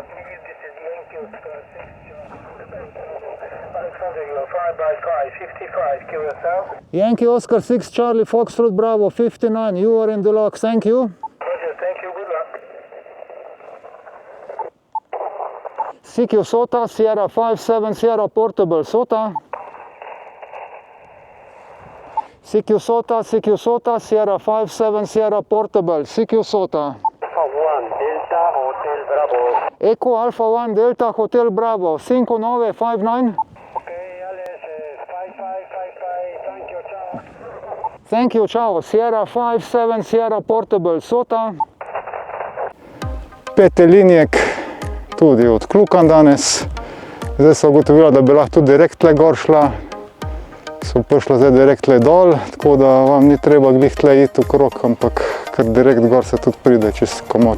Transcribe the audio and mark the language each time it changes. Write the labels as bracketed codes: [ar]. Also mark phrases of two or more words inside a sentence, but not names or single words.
[en] Please, this is Yankee Oscar 6 Charlie. Alexander, you are 5 by 5, 55. QSL. Yankee Oscar 6 Charlie Foxtrot Bravo 59. You are in the lock. Thank you. Roger, thank you. Good luck. CQ SOTA Sierra 5-7 Sierra Portable SOTA. CQ SOTA Sierra 5-7 Sierra Portable CQ SOTA. Alpha 1 Delta Hotel Bravo. Echo Alpha 1 Delta Hotel Bravo 5959. Okay, Alex, 5555. Thank you, ciao. Thank you, ciao. Sierra 5-7 Sierra Portable SOTA. [sl] Petelinjek tudi odkljukan danes. Zdaj so ugotovila, da bi lahko tudi direkt tle gor šla. So prišla zdaj direkt tle dol, tako da vam ni treba glih tle iti okrog, ampak ker direkt gor se tudi pride čist komod.